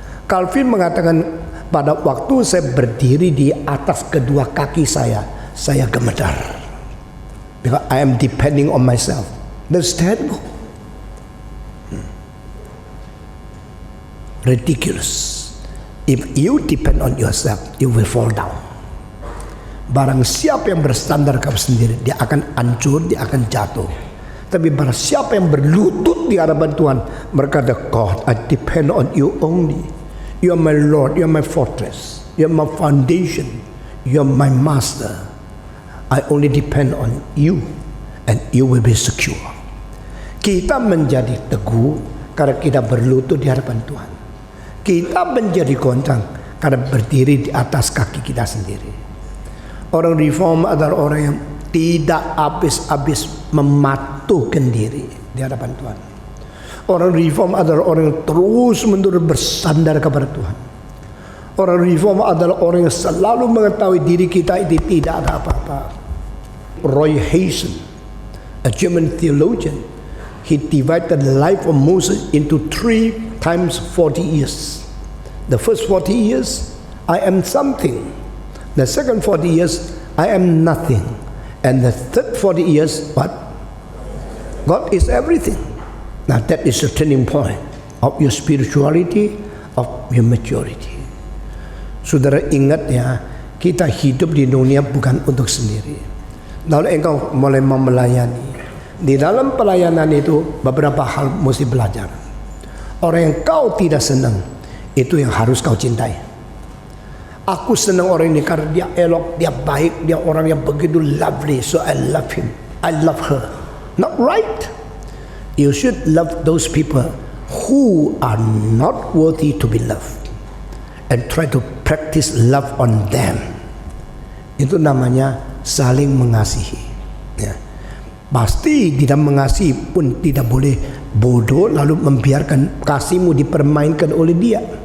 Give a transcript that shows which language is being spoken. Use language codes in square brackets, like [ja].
[id] Calvin mengatakan, pada waktu saya berdiri di atas kedua kaki saya gemetar. [en] Because I am depending on myself. That's terrible. Ridiculous. If you depend on yourself, you will fall down. [id] Barang siapa yang bersandar kepada sendiri, dia akan hancur, dia akan jatuh. Tapi barang siapa yang berlutut di hadapan Tuhan, berkata, [en] God, I depend on you only. You are my Lord, you are my fortress, you are my foundation, you are my master. I only depend on you, and you will be secure. [id] Kita menjadi teguh karena kita berlutut di hadapan Tuhan. Kita menjadi goncang karena berdiri di atas kaki kita sendiri. Orang reform adalah orang yang tidak habis-habis mematuhkan diri di hadapan Tuhan. Orang reform adalah orang yang terus-menerus bersandar kepada Tuhan. Orang reform adalah orang yang selalu mengetahui diri kita itu tidak ada apa-apa. [en] Roy Hazen, a German theologian, he divided the life of Moses into 3 times 40 years. The first 40 years, I am something. The second 40 years, I am nothing. And the third 40 years, what? God is everything. Now that is the turning point of your spirituality, of your maturity. [id] Saudara ingat ya, kita hidup di dunia bukan untuk sendiri. Lalu engkau mulai melayani. Di dalam pelayanan itu beberapa hal mesti belajar. Orang yang kau tidak senang, itu yang harus kau cintai. Aku senang orang ini karena dia elok, dia baik, dia orang yang begitu [en] lovely, so I love him, I love her. Not right. You should love those people who are not worthy to be loved, and try to practice love on them. [id] Itu namanya saling mengasihi. Ya. Pasti tidak mengasihi pun tidak boleh bodoh lalu membiarkan kasihmu dipermainkan oleh dia.